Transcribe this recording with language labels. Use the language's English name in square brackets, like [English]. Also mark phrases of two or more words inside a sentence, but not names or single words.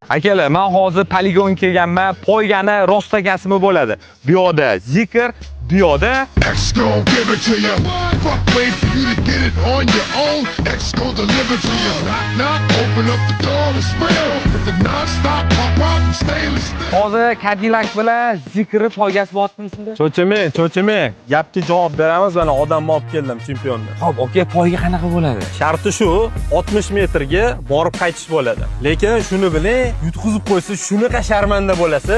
[Uzbek] Akalar, men hozir poligon kelganman. Poygani rostlagasimi bo'ladi. Bu yoqda zikr, bu yoqda [English] X gon' give it to you. Fuck, wait for you to get it on your own. X gon' deliver to you. Knock, knock, open up the door, it's real. With the non-stop pop out and stainless steel. [Uzbek] hozir Cadillac bilan zikri poygasi bo'lyaptimizda. Cho'chimang. Gapga javob beramiz, mana odamni olib keldim, chempionni. Xo'p, aka, poyga qanaqa bo'ladi? Sharti shu, 60 metrga borib qaytish bo'ladi. Lekin shuni biling, yutqizib qo'ysa shunaqa sharmanda bo'lasiz.